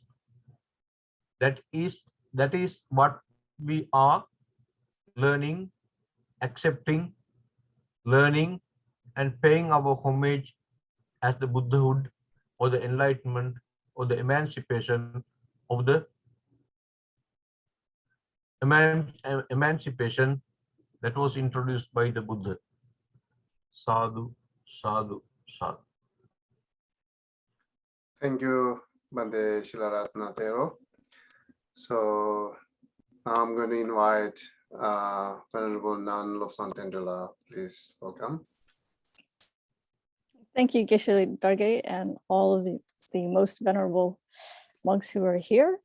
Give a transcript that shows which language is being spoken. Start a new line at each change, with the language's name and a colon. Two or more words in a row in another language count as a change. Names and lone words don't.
English: That is what we are learning, accepting, learning, and paying our homage as the Buddhahood or the enlightenment or the emancipation of the emancipation that was introduced by the Buddha.
Pali: Sadhu, sadhu, sadhu.
English: Thank you, Bande Shilaratna Thero. So I'm going to invite Venerable Nan Lobsang Tendrila. Please welcome. Thank you, Geshe Darge, and all of the most venerable monks who are here.